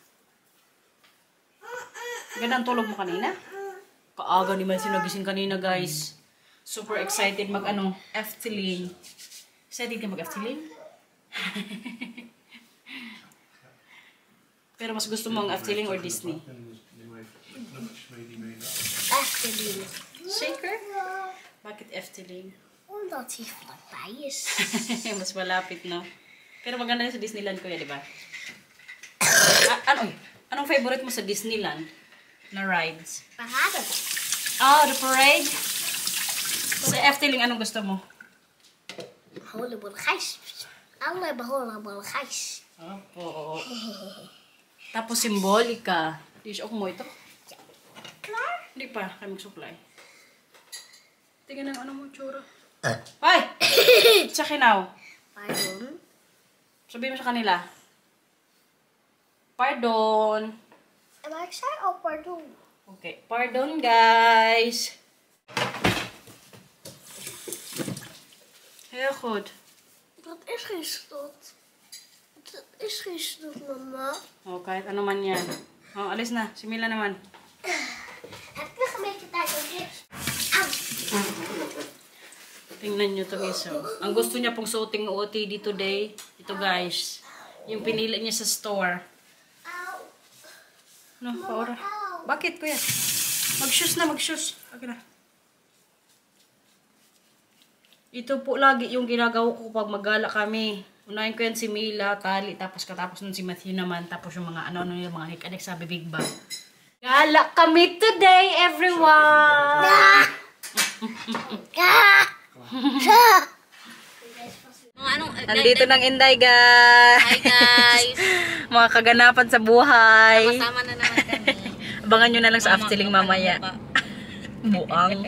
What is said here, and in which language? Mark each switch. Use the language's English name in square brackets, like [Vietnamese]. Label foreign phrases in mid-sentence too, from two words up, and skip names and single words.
[Filipino] Gandang tulog mo kanina? Kaaga ni Malsi nagising kanina, guys. Super excited Efteling. Excited ka mag-Efteling? Pero mas gusto mo ang Efteling or Disney? Efteling. Shaker? Bakit Efteling? [Dutch] Omdat hij vlakbij is. [Filipino] Mas malapit, no? Pero maganda sa Disneyland, kuya, di ba? Anong favorite mo sa Disneyland na rides? [English] Parade. Oh, the parade? [Filipino] Sa Efteling, anong gusto mo? [Dutch] Hollywood Gijs. Alle Hollywood Gijs. [Filipino] Opo. Tapos Simbolika. Dish mo ito? [Dutch] Klaar? [Filipino] Hindi pa. Kaya mag-supply. Tingnan ang mo, tsura. Ay! Sa kinaw. [Dutch] Pardon? [Filipino] Sabihin mo sa kanila. [Dutch] Pardon. Maar ik zei al pardon. Okay. Pardon, guys. Heel goed. Dat is geen slot. Dat is geen slot, mama. [Filipino] Oh, kahit ano man yan. Oh, alis na. Si Mila naman. [Dutch] Heb ik nog een beetje tijd om dit? [Filipino] Tingnan nyo ito, guys. Ang gusto niya pong suoting OOTD today. Ito, guys. Yung pinili niya sa store. Auw. No, paura. Auw. Bakit, kuya? Mag-shoes na, mag-shoes. Okay na. Ito po lagi yung ginagawa ko pag maggala kami. Unahin ko yan si Mila, tali, tapos katapos nun si Matthew naman, tapos yung mga ano yung mga hikanik sa bibig ba. Gala kami today, everyone! Nandito ng Inday, guys! Hi, guys! Mga kaganapan sa buhay. Kasama na naman kami. Abangan nyo na lang sa aftiling mamaya. Buang.